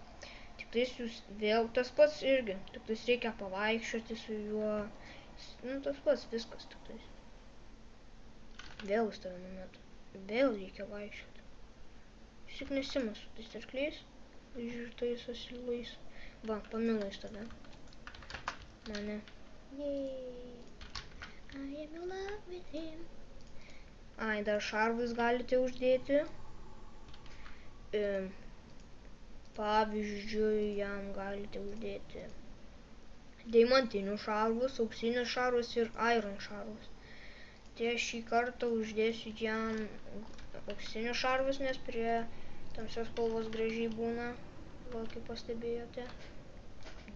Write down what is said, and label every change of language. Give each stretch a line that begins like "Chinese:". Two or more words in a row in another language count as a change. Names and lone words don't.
Lithuanian: Tik tais jūs vėl tas pats irgi, tik tais reikia pavaikščioti su juo. Nu tas pats, viskas tik tais. Vėl jis tave numetu. Vėl reikia vaikščioti. Jis tik nesima su tais arkliais, žirtais asilais. Va, pamilo jis tada. Mane.
English: Yay. I am in love with him.
Lithuanian: Ai, dar šarvus galite uždėti. Pavyzdžiui, jam galite uždėti deimantinius šarvus, auksinius šarvus ir iron šarvus. Tai aš šį kartą uždėsiu jam auksinius šarvus, nes prie tamsios spalvos gražiai būna, va kaip pastebėjote.